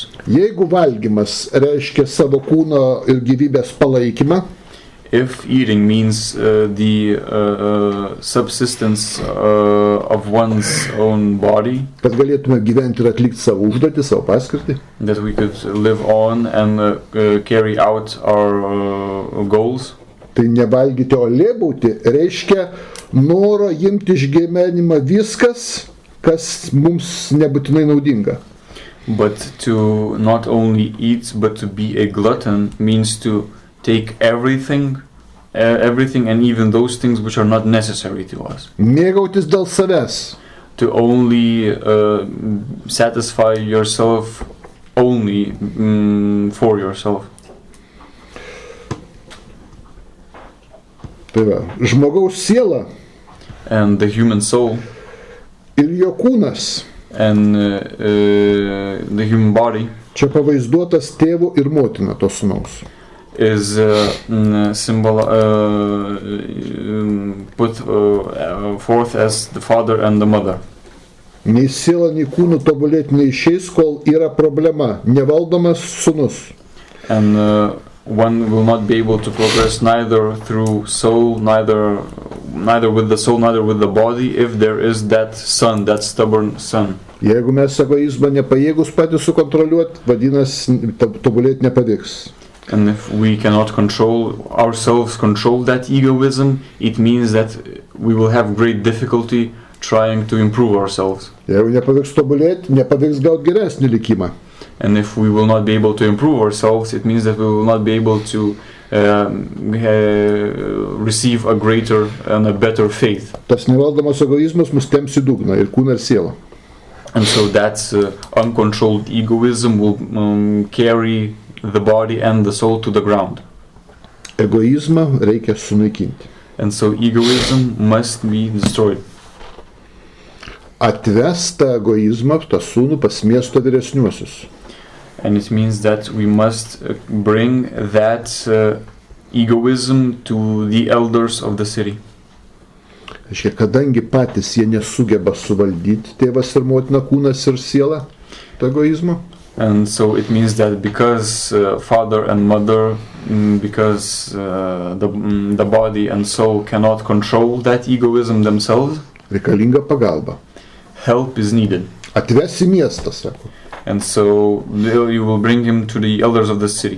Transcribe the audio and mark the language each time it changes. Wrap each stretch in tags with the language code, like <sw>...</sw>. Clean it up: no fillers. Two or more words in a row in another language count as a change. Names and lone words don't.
<lt>Jeigu valgymas reiškia savo kūno ir gyvybės palaikymą,</lt> <en>if eating means the subsistence of one's own body,</en> <lt>kad galėtume gyventi ir atlikti savo užduotį, savo paskirtį,</lt> <en>that we could live on and carry out our goals,</en> <lt>tai nevalgyti, o lėbauti reiškia noro imti iš gyvenimą viskas, kas mums nebūtinai naudinga.</lt> <en>But to not only eat but to be a glutton means to take everything and even those things which are not necessary to us.</en> <lt>Mėgautis dėl savęs.</lt> <en>To only satisfy yourself only for yourself.</en> <lt>Tai va, žmogaus siela</lt> <en>and the human soul</en> <lt>ir jo kūnas</lt> <en>and the human body</en> <lt>čia pavaizduotas tėvu ir motina to sūnaus.</lt> <en>Is put forth as the father and the mother.</en> <lt>Nei siela, nei kūnų tobulėti neišeis, kol yra problema, nevaldomas sūnus.</lt> <en>And one will not be able to progress neither through soul, neither with the soul, neither with the body, if there is that son, that stubborn son.</en> <lt>Jeigu mes egoizmą nepajėgus patys sukontroliuoti, vadinasi, tobulėti nepavyks.</lt> <en>And if we cannot control that egoism, it means that we will have great difficulty trying to improve ourselves.</en> <lt>Jeigu nepavyks tobulėti, nepavyks gauti geresnį likimą.</lt> <en>And if we will not be able to improve ourselves, it means that we will not be able to receive a greater and a better faith.</en> <lt>Tas nevaldomas egoizmas mus temps į dugną ir kūną ir sielą.</lt> <en>And so that uncontrolled egoism will carry the body and the soul to the ground.</en> <lt>Egoizmą reikia sunaikinti.</lt> <en>And so egoism must be destroyed.</en> <lt>Atves tą egoizmą, tą sūnų pas miesto vyresniuosius.</lt> <en>And it means that we must bring that egoism to the elders of the city.</en> <lt>Kadangi patys jie nesugeba suvaldyti, tėvas ir motina, kūnas ir siela, to egoizmo.</lt> <en>And so it means that because father and mother, because the body and soul cannot control that egoism themselves,</en> <lt>reikalinga pagalba.</lt> <en>Help is needed.</en> <lt>Atves į miestą, sako.</lt> <en>And so you will bring him to the elders of the city.</en>